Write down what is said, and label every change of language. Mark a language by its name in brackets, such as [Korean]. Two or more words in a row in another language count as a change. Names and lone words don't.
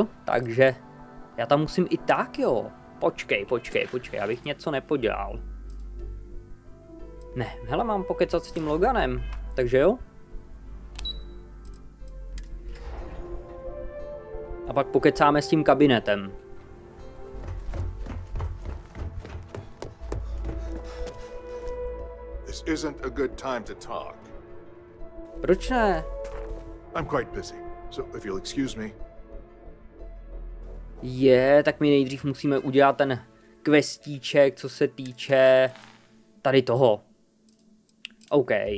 [Czech] Takže já tam musím i tak, jo. Počkej, abych něco nepodělal. Ne, hele, mám pokecat s tím Loganem, takže jo. A pak pokecáme s tím kabinetem. [English] This isn't a good time to talk. [Czech] Proč ne? [English] I'm quite busy, so if you'll excuse me. [Czech] Tak my nejdřív musíme udělat ten questíček, co se týče tady toho. OK.